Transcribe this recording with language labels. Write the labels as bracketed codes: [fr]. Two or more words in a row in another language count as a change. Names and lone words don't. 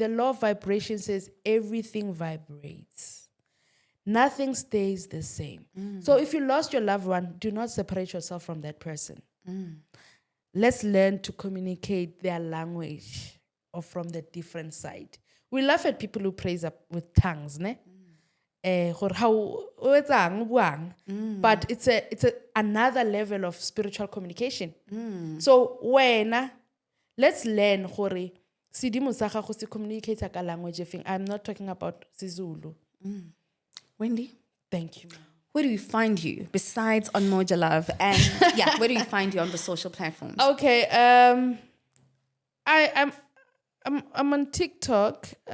[en] The law of vibration says everything vibrates. Nothing stays the same. So if you lost your loved one, do not separate yourself from that person. Let's learn to communicate their language or from the different side. We laugh at people who praise up with tongues, ne? [tn] gore how o etsang, o buang. [en] But it's a another level of spiritual communication. So let's learn [tn] gore sedimo sa gago se communicate ka language efeng. [en] I'm not talking about Zulu. Wendy, Thank you. where do we find you besides on Moja Love? And where do we find you on the social platforms? Okay, I'm on TikTok.